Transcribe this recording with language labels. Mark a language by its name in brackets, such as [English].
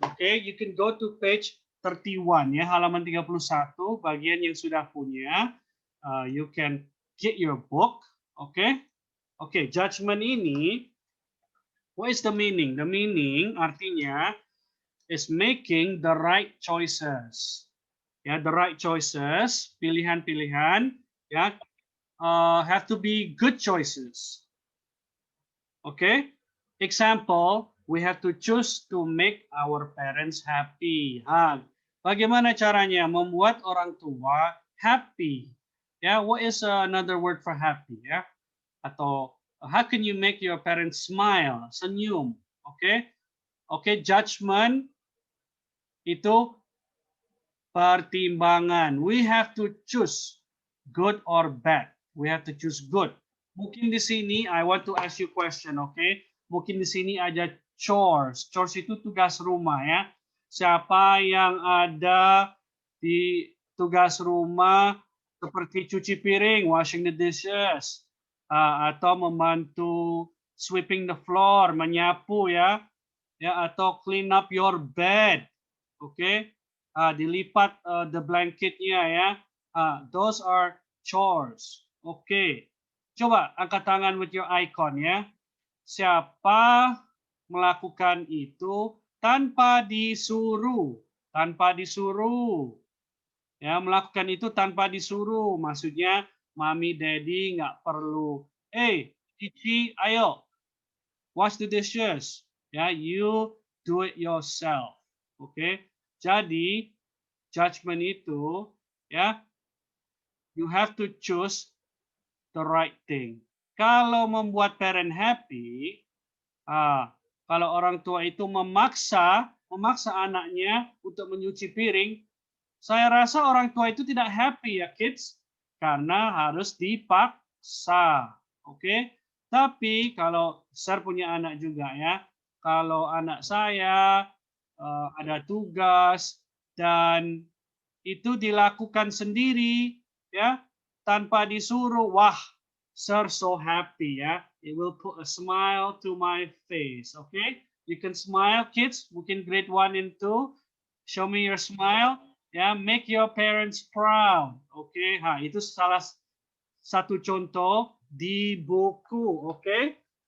[Indonesian] Oke, [English] you can go to page 31 [Indonesian] ya, halaman 31 bagian yang sudah punya. [English] You can get your book, oke? Oke, judgment ini, what is the meaning? The meaning artinya is making the right choices. Ya, the right choices, pilihan-pilihan, ya, have to be good choices. Okay? Example, we have to choose to make our parents happy. [Indonesian] Bagaimana caranya membuat orang tua happy? [English] Ya, what is another word for happy? Ya, atau how can you make your parents smile, senyum? Okay? [Indonesian] Okay, judgment itu pertimbangan. [English] We have to choose good or bad. We have to choose good. [Indonesian] Mungkin di sini [English] I want to ask you question, okay? [Indonesian] Mungkin di sini ada chores. Chores itu tugas rumah ya. Siapa yang ada di tugas rumah seperti cuci piring, [English] washing the dishes, [Indonesian] atau membantu [English] sweeping the floor, [Indonesian] menyapu ya, atau [English] clean up your bed, [Indonesian] oke? Dilipat the blanketnya ya. [English] Those are chores. Oke. [Indonesian] Coba angkat tangan [English] with your icon [Indonesian] ya. Siapa melakukan itu tanpa disuruh? Tanpa disuruh. Ya, melakukan itu tanpa disuruh. Maksudnya mami, daddy nggak perlu. Cici, ayo [English] wash the dishes. Ya, you do it yourself. Oke. [Indonesian] Jadi judgment itu ya, [English] you have to choose the right thing. [Indonesian] Kalau membuat parent happy, kalau orang tua itu memaksa anaknya untuk menyuci piring, saya rasa orang tua itu tidak happy ya kids, karena harus dipaksa. Oke? Tapi kalau besar punya anak juga ya, kalau anak saya ada tugas dan itu dilakukan sendiri ya, tanpa disuruh, wah, [English] sir so happy [Indonesian] ya. [English] It will put a smile to my face. Okay? You can smile kids, mungkin grade 1 and 2. Show me your smile. Ya, make your parents proud. [Indonesian] Okay? Itu salah satu contoh di buku, okay?